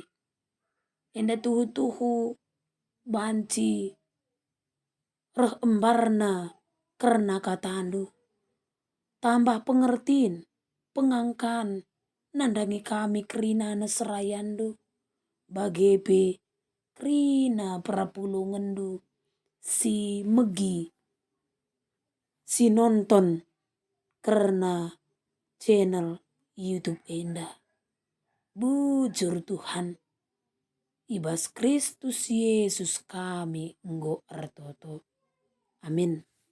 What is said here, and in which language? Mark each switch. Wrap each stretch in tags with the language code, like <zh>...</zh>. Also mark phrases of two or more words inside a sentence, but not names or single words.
<btx>Enda tuhu-tuhu banci reh embarna karena katandu. Tambah pengertiin, pengangkan, nandangi kami kerina serayandu. Bagebe kerina perapulungandu. Si megi, si nonton karena channel YouTube enda. Bujur Tuhan. Ibas Kristus Yesus kami nggo ertoto. Amin.</btx>